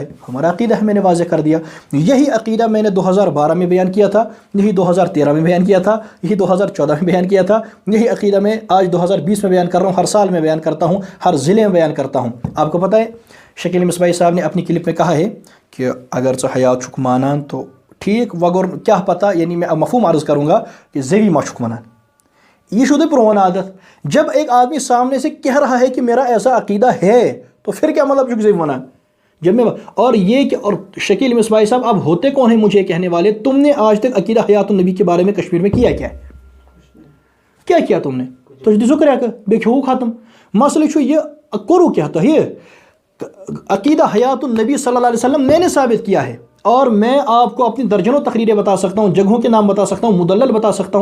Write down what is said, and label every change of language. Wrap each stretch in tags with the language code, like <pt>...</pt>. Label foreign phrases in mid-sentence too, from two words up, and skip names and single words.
<ur>ہمارا عقیدہ ہے، میں نے واضح کر دیا۔ یہی عقیدہ میں نے 2012 میں بیان کیا تھا، یہی 2013 میں بیان کیا تھا، یہی 2014 میں بیان کیا تھا، یہی عقیدہ میں آج 2020 میں بیان کر رہا ہوں، ہر سال میں بیان کرتا ہوں، ہر ضلع میں بیان کرتا ہوں۔ آپ کو پتہ ہے شکیل مصباحی صاحب نے اپنی کلپ میں کہا ہے کہ اگر</ur> <ks>ژٕ حیات چھُکھ مانان</ks> <ur>تو ٹھیک، وگر کیا پتہ، یعنی میں مفہوم عرض کروں گا کہ</ur> <ks>زوی ما چھُکھ ونان۔ یہ شدہ پرون عادت،</ks> <ur>جب ایک آدمی سامنے سے کہہ رہا ہے کہ میرا ایسا عقیدہ ہے تو پھر کیا مطلب</ur> <ks>چھُکھ زوی ونان؟</ks> <ur>جب میں اور یہ کہ اور شکیل مصباحی صاحب اب ہوتے کون ہیں مجھے کہنے والے؟ تم نے آج تک عقیدہ حیات النبی کے بارے میں کشمیر میں کیا کیا تم نے؟ تو ذکر ہے</ur> <ks>بے کھو ختم مسئلہ چھو</ks> <ur>یہ کرو کیا تو یہ عقیدہ حیات النبی</ur> <ar>صلی اللہ علیہ وسلم</ar> <ur>میں نے ثابت کیا ہے، اور میں آپ کو اپنی درجنوں تقریریں بتا سکتا ہوں، جگہوں کے نام بتا سکتا ہوں، مدلل بتا سکتا ہوں۔</ur>